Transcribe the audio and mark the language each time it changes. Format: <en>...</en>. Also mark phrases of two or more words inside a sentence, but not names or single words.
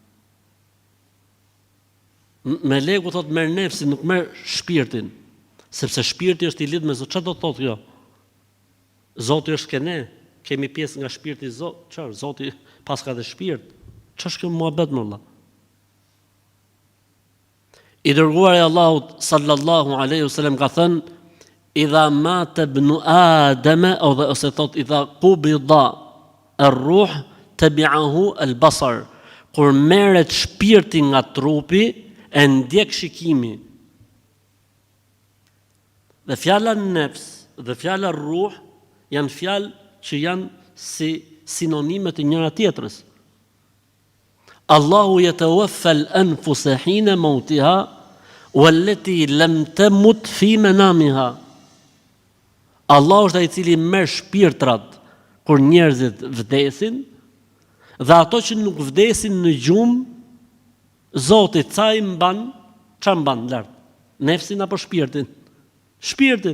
<sq>Meleku thot merr nefsin, nuk merr shpirtin, sepse shpirti është I lidhur me Zotin. Çfarë do të thotë kjo? Zoti është ke ne, kemi pjesë nga shpirti I Zotit. Çfarë? Zoti pas ka dhe shpirt. Ç'është kjo muhabet me Allah? I dërguari I Allahut</sq> <ar>صلى الله عليه وسلم</ar> <sq>ka thënë:</sq> <ar>"إذا مات ابن آدم",</ar> <sq>ose thot</sq> <ar>إذا قبض الروح تبعه البصر.</ar> <sq>Kur merret shpirti nga trupi, e ndjek shikimi. Dhe fjala nefs dhe fjala ruh janë fjalë që janë si sinonime të njëra tjetrës.</sq> <ar>الله يتوفى الأنفس حين موتها والتي لم تمت في منامها.</ar> <sq>Allahu është ai I cili merr shpirtrat kur njerëzit vdesin dhe ato që nuk vdesin në gjumë, Zoti ca I mban, ç'a mban lart? Nefsin apo shpirtin? Shpirtin.</sq>